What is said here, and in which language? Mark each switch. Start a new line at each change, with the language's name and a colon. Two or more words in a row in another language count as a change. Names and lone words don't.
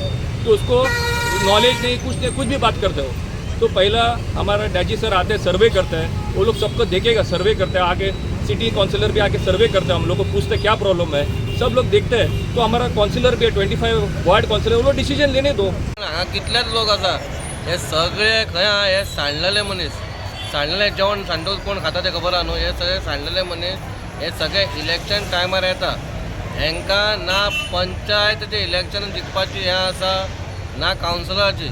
Hindi: तो उसको नॉलेज नहीं, कुछ भी बात करते हो. तो पहला हमारा डैजी सर आते हैं, सर्वे करते हैं. वो लोग सबको देखेगा, सर्वे करते हैं. आगे
English: city councillor
Hindi: भी आके सर्वे करते हैं. हम लोग को पूछते हैं क्या प्रॉब्लम है, सब लोग देखते हैं. तो हमारा काउंसिलर भी है 25
English: ward councillor,
Hindi: वो लोग डिसिजन लेने दो.
Konkani: कितलेच लोक आसा हे सगळे खंय हे सांडलेले मनीस. सांडलेले जेवण सांडून कोण खाता ते खबर आहा न्हू. हे सगळे सांडलेले मनीस हे सगळे इलेक्शन टायमार येता. हांकां ना पंचायतीचे इलेक्शन जिखपाची हें आसा ना कावन्सिलराची.